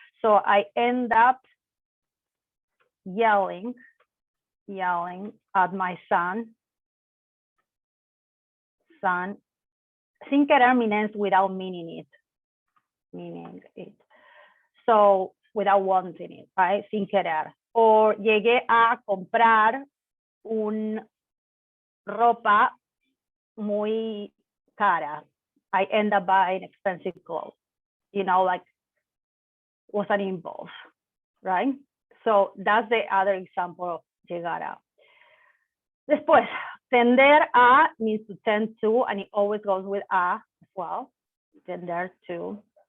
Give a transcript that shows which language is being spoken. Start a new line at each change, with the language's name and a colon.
English: So I end up yelling at my son. Sin querer means without meaning it. So without wanting it, right?
Spanish: Sin querer. Or llegué a comprar ropa muy cara.
English: I end up buying expensive clothes. You know, like was an impulse, right? So that's the other example of llegar a. Después, tender a means to tend to, and it always goes with a as well. Tender to.